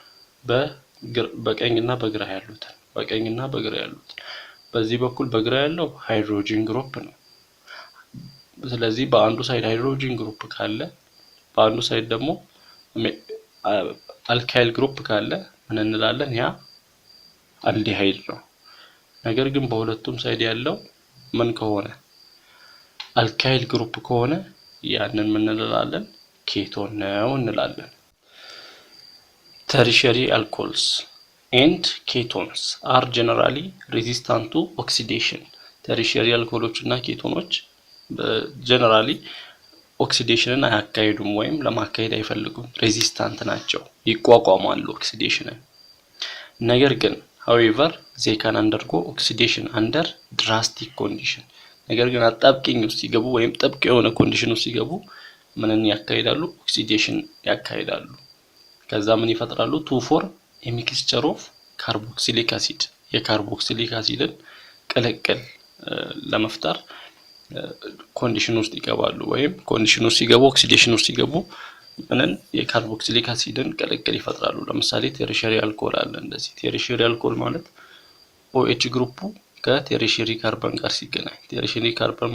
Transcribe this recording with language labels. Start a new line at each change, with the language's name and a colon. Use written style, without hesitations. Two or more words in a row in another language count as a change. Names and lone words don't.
Amharic: በቀኝና በግራ ያሉትን በዚህ በኩል በግራ ያለው
English: hydrogen group
Amharic: ነው። ስለዚህ በአንዱ ሳይድ
English: hydrogen group
Amharic: ካለ በአንዱ ሳይድ ደግሞ
English: alkyl group
Amharic: ካለ ምን እንላለን? ያ አልዲሃይድ ነው። ነገር ግን በሁለቱም ሳይድ ያለው ምን ከሆነ
English: alkyl group
Amharic: ከሆነ ያንን ምን እንላለን? ኬቶን ነው እንላለን።
English: tertiary alcohols and ketones are generally resistant to oxidation.
Amharic: tertiary alcohoሎች እና ኬቶኖች በጀነራሊ ኦክሲዴሽንን አያካሂዱም ወይም ለማካሄድ አይፈልጉም። ሬዚስታንት ናቸው፣ ይቋቋማሉ ኦክሲዴሽንን። ነገር ግን
English: however they can undergo oxidation under drastic condition.
Amharic: ነገር ግን አጣብቂኝ ውስጥ ሲገቡ ወይም ጥብቅ የሆነ ኮንዲሽን ውስጥ ሲገቡ ምንን ያካሂዳሉ? ኦክሲዴሽን ያካሂዳሉ። ከዛ ምን ይፈጥራሉ?
English: to form a mixture of carboxylic acid.
Amharic: የካርቦክሲሊክ አሲድን ቅልቅል ለመፍጠር ኮንዲሽን ውስጥ ይገባሉ። ወይም ኮንዲሽን ውስጥ ሲገቡ ኦክሲዴሽን ውስጥ ሲገቡ ምንን የካርቦክሲሊክ አሲድን ቅልቅል ይፈጥራሉ። ለምሳሌ
English: tertiary alcohol
Amharic: አለ። እንደዚህ
English: tertiary alcohol
Amharic: ማለት OH ግሩፑ ከቴርሸሪ ካርበን ጋር ሲገናኝ፣
English: tertiary carbon